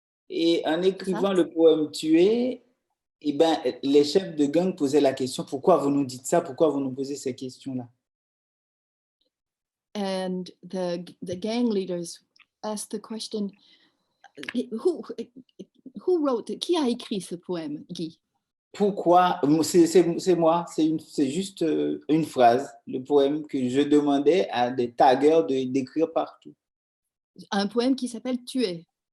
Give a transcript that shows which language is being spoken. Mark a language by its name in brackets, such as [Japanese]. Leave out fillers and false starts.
[French] Et en écrivant le poème « Tué », eh ben, les chefs de gang posaient la question, pourquoi vous nous dites ça? Pourquoi vous nous posez ces questions-là? [English] And the gang leaders asked the question, who wrote it? [French] Qui a écrit ce poème, Guy? Pourquoi? C'est moi, c'est juste une phrase, le poème que je demandais à des taggers d'écrire partout. Un poème qui s'appelle Tuer.